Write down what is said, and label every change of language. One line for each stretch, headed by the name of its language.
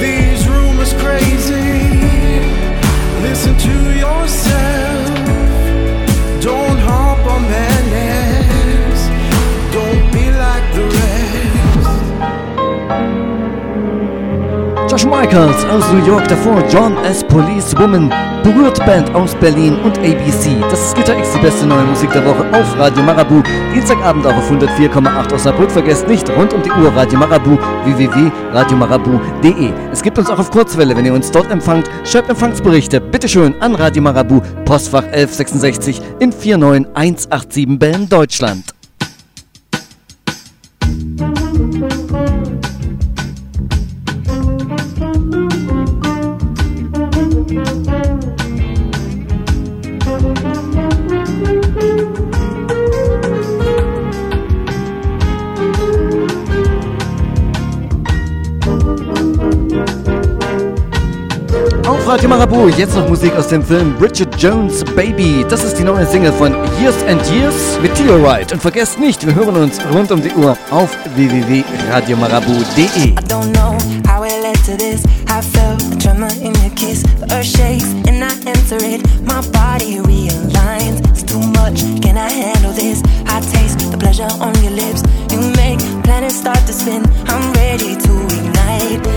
English: These rumors crazy, listen to yourself. Don't harp on madness, don't be like the rest. Josh Michael.
German: Michaels aus New York, davor John S. Police Woman, Berührt Band aus Berlin und ABC. Das ist Gitter X, die beste neue Musik der Woche auf Radio Marabu. Dienstagabend auch auf 104,8 aus Saarbrück. Vergesst nicht, rund um die Uhr Radio Marabu, www.radiomarabu.de. Es gibt uns auch auf Kurzwelle, wenn ihr uns dort empfangt. Schreibt Empfangsberichte, bitteschön, an Radio Marabu, Postfach 1166 in 49187 Bellen, Deutschland. Radio Marabu, jetzt noch Musik aus dem Film Bridget Jones' Baby. Das ist die neue Single von Years and Years mit Theo Wright. Und vergesst nicht, wir hören uns rund um die Uhr auf www.radiomarabu.de.
English: I don't know how it led to this. I felt the tremor in your kiss. The earth shakes and I enter it. My body realigns. It's too much, can I handle this? I taste the pleasure on your lips. You make planets start to spin. I'm ready to ignite.